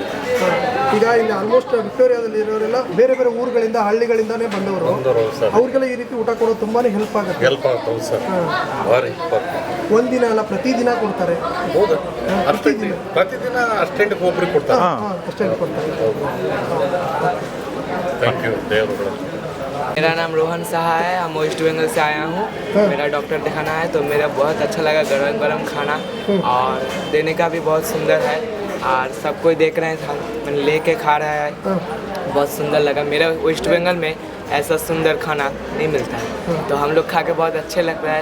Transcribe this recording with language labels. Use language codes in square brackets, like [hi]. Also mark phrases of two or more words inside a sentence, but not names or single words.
[kn] ಈಗ ಇಲ್ಲಿ ಆಲ್ಮೋಸ್ಟ್ ವಿಕ್ಟೋರಿಯಾದಲ್ಲಿ ಇರೋರೆಲ್ಲ ಬೇರೆ ಬೇರೆ ಊರುಗಳಿಂದ ಹಳ್ಳಿಗಳಿಂದಾನೇ ಬಂದವರು ಸರ್. ಅವ್ರಿಗೆಲ್ಲ ಈ ರೀತಿ ಊಟ ಕೊಡೋದು ತುಂಬಾ ಹೆಲ್ಪ್ ಆಗುತ್ತೆ. ಹೆಲ್ಪ್ ಆಗ್ತದೆ ಸರ್, ಭಾರಿ. ಒಂದಿನ ಅಲ್ಲ, ಪ್ರತಿದಿನ ಕೊಡ್ತಾರೆ. ಹೌದು, ಪ್ರತಿದಿನ ಅಷ್ಟೆಂಟ್ಗೆ ಒಬ್ಬರಿಗೆ ಕೊಡ್ತಾರೆ. ಅಷ್ಟೆಂಟ್ ಕೊಡ್ತಾರೆ. [en] thank you [kn] ದೇವರುಗಳು. [hi] मेरा नाम रोहन साहा है, हम वेस्ट बंगाल से आया हूँ। मेरा डॉक्टर दिखाना है, तो मेरा बहुत अच्छा लगा गरम गरम खाना, और देने का भी बहुत सुंदर है, और सब कोई देख रहे हैं, मैंने लेके खा रहा है, बहुत सुंदर लगा। मेरा वेस्ट बंगाल में ऐसा सुंदर खाना नहीं मिलता है, तो हम लोग खा के बहुत अच्छे लग रहा है।